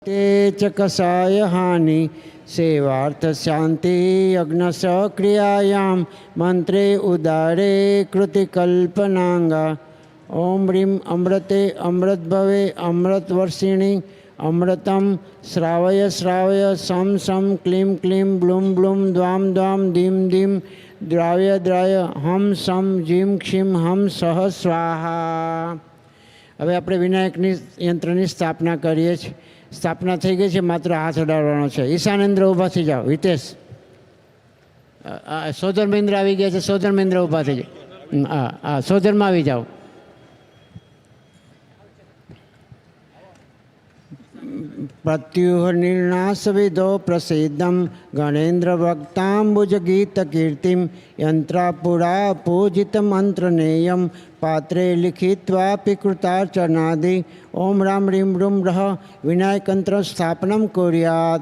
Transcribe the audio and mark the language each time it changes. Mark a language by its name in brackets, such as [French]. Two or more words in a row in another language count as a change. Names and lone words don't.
[Sanskrit] ते च कषाय हानि सेवार्थ शांति यज्ञ सक्रियायां मंत्रे उदारे कृति कल्पनांगा ओम ह्रीं अमृते अमृतभवे अमृतवर्षिणी अमृतं श्रावय श्रावय सं सं क्लीं क्लीं ब्लूं ब्लूं द्वां द्वां दीं दीं द्राव्य द्राय हम सं जीं क्षीं हम सह स्वाहा। [Gujarati] હવે આપણે વિનાયકની યંત્રની સ્થાપના કરીએ છીએ। સ્થાપના થઈ ગઈ છે, માત્ર હાથ અડાડવાનો છે। ઈશાનેન્દ્ર ઊભા થઈ જાઓ। હિતેશ, સોધર્મેન્દ્ર આવી ગયા છે। સોધર્મેન્દ્ર ઊભા થઈ જાઓ। હા, સોધરમાં આવી જાઓ। [Sanskrit] प्रत्युह निर्णास विदो प्रसिद्धम गणेन्द्र वक्तांबुज गीत कीर्तिम यंत्रापुरा पूजित मंत्रनेयम पात्रे लिखित्वापी कृतार्चनादि ओम राम रीम रूम रह विनायकयंत्र स्थापनम कुर्यात।